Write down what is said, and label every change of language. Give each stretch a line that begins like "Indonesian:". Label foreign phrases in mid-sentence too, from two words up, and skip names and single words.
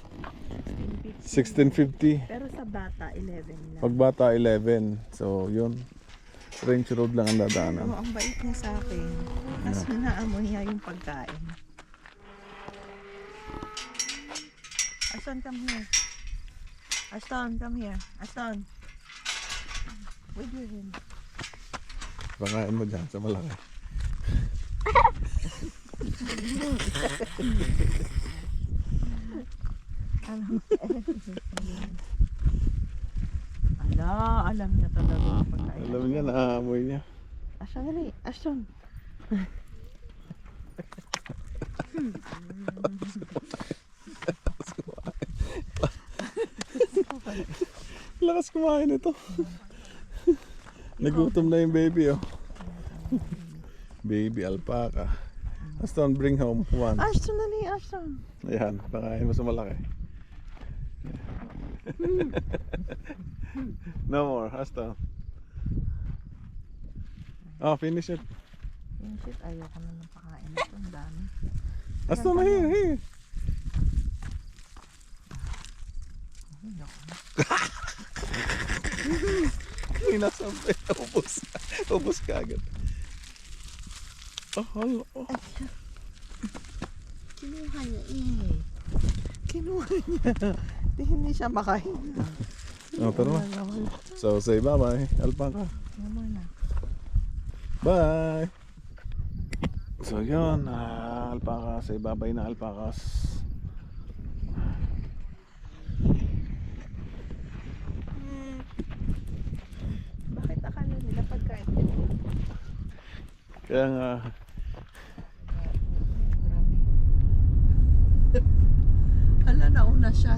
Filipino: 1650. Pero sa bata, 11 lang. Pag bata 11. So, yun.
English: Range road
Filipino: lang ang dadaanan. Oo, ang bait niya sa akin. Tapos hinaamoy niya yung pagkain.
English: Ashton, come here. Ashton, come here. Ashton. With your hand.
Filipino: Pakain mo dyan sa malaki. Alam niya talaga yung pagkain. Alam niya, naaamoy niya. Ashton, dali. Ashton. Lakas kumain ito. Nagutom na yung baby, oh.
English: Baby alpaca. Ashton, bring home one.
Filipino: Ashton, dali. Ashton. Ayan, pakain mo sa malaki.
English: No more, Ashton. Oh, finish it.
Filipino: Yung shit, ayoko na ng pakain. Ito, ang dami.
English: Ashton, here, here.
Filipino: Inasampay, ubos. Ubos ka agad. Oh, hello. Oh. Kinuha niya eh. Kinuha niya. Hindi siya makain. Oh, tara na.
English: So, say bye-bye, alpaca.
Filipino: Ano na? Bye! So, yun. Alpaca.
English: Say bye-bye na alpacas.
Filipino: Bakit akala nila pagkain nila? Kaya nga, Hala, nauna siya.